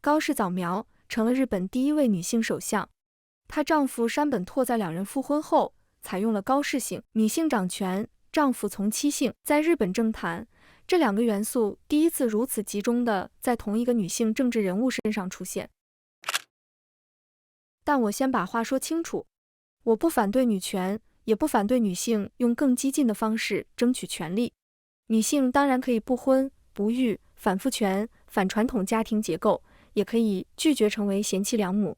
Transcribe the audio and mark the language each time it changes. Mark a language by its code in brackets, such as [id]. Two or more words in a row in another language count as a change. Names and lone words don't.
[zh] 高市早苗成了日本第一位女性首相。她丈夫山本拓在两人复婚後，採用了高市姓，女性掌權，丈夫從妻姓。在日本政壇，這兩個元素第一次如此集中地在同一個女性政治人物身上出現。但我先把話說清楚，我不反對女權，也不反對女性用更激進的方式爭取權利。女性當然可以不婚不育，反父權，反傳統家庭結構，也可以拒絕成為賢妻良母。